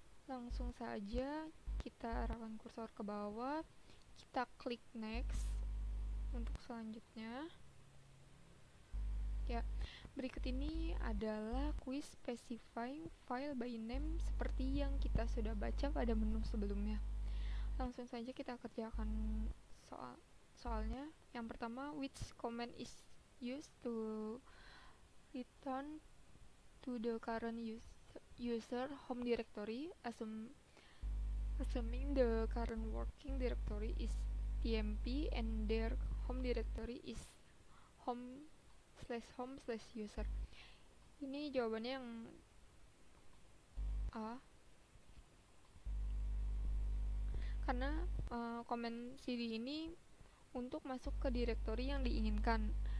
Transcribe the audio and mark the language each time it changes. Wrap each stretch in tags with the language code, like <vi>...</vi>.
<id>Langsung saja kita arahkan kursor ke bawah, kita klik next untuk selanjutnya. Ya, berikut ini adalah quiz specify file by name seperti yang kita sudah baca pada menu sebelumnya. Langsung saja kita kerjakan soalnya. Yang pertama,</id> <en>which command is used to return to the current user home directory, assuming the current working directory is tmp and their home directory is home/home/user.</en> <id>Ini jawabannya yang A, karena komen cd ini untuk masuk ke direktori yang diinginkan.</id>